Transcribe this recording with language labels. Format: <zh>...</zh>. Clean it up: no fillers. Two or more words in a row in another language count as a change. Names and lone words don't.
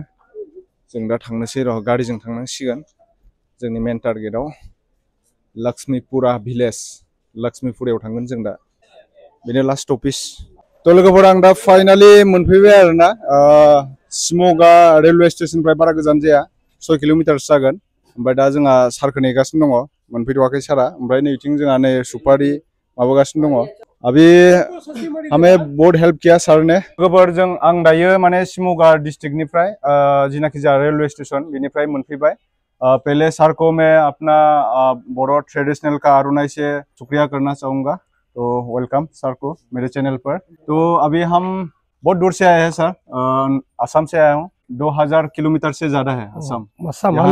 <brx>जों दा थांनोसै र' गारिजों थांनांसिगोन जोंनि मेन टारगेटआव लक्ष्मीपुरा भिलेज लक्ष्मीपुरायाव थांगोन जों दा बेनो</brx> <en>last stoppage.</en> <brx>थ' लोगोफोर आं दा फाइनालि मोनफैबाय आरोना शिमगा रेलवे स्टेशननिफ्राय बारा गोजान जाया 6 किल'मिटारसो जागोन। ओमफ्राय दा जोंहा सारखौ नेगासिनो दङ मोनफैथ'वाखै सारा। ओमफ्राय नैथिं जोंहा नै सुपारि माबागासिनो दङ।</brx> <hi>अभी हमें बहुत हेल्प किया सर ने।</hi> <brx>लोगोफोर आं दायो माने शिमगा डिस्ट्रिक्टनिफ्राय जिनाखि जा रेलवे स्टेशन बेनिफ्राय मोनफैबाय।</brx> <hi>पहले सर को मैं अपना बोरो ट्रेडिशनल का अरुणाई से शुक्रिया करना चाहूँगा। तो वेलकम सर को मेरे चैनल पर। तो अभी हम बहुत दूर से आए हैं सर, आसाम से आया हूँ। 2000 किलोमीटर से ज्यादा है असम। मस्सा यहाँ</hi>